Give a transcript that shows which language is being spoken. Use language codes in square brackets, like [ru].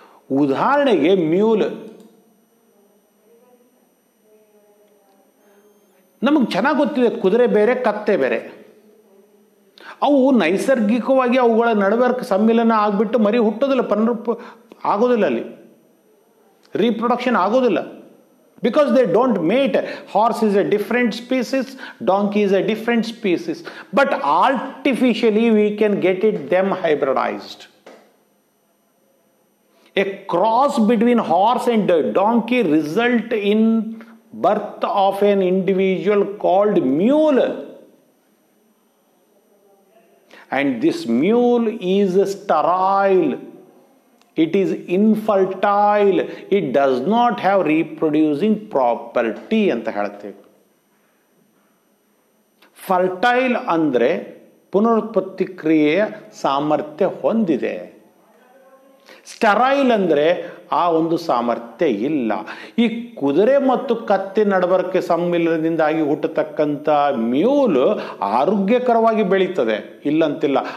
[kn] ಉದಾಹರಣೆಗೆ ಮ್ಯೂಲ್, ನಮಗೆ ಚೆನ್ನಾಗಿ ಗೊತ್ತಿದೆ, ಕುದುರೆ ಬೇರೆ, ಕತ್ತೆ ಬೇರೆ. ಅವು ನೈಸರ್ಗಿಕವಾಗಿ ಅವುಗಳ ನಡುವೆ ಸಮ್ಮಿಲನ ಆಗಿಬಿಟ್ಟು ಮರಿ ಹುಟ್ಟೋದಿಲ್ಲ, ಆಗೋದಿಲ್ಲ, ಅಲ್ಲಿ ರೀಪ್ರೊಡಕ್ಷನ್ ಆಗೋದಿಲ್ಲ. [en] because they don't mate. Horse is a different species, donkey is a different species, but artificially we can get them hybridized. A cross between horse and donkey result in birth of an individual called mule, and this mule is sterile. It is infertile. It does not have reproducing property [kn] ಅಂತ ಹೇಳ್ತೇವೆ. Fertile ಅಂದ್ರೆ ಪುನರುತ್ಪತ್ತಿ ಕ್ರಿಯೆಯ ಸಾಮರ್ಥ್ಯ ಹೊಂದಿದೆ. Sterile ಅಂದ್ರೆ ಆ ಒಂದು ಸಾಮರ್ಥ್ಯ ಇಲ್ಲ. ಈ ಕುದುರೆ ಮತ್ತು ಕತ್ತೆ ನಡಬರ್ಕೆ ಸಮ್ಮಿಲನದಿಂದಾಗಿ ಹುಟ್ಟತಕ್ಕಂಥ ಮ್ಯೂಲ್ ಆರೋಗ್ಯಕರವಾಗಿ ಬೆಳೀತದೆ, ಇಲ್ಲಂತಿಲ್ಲ.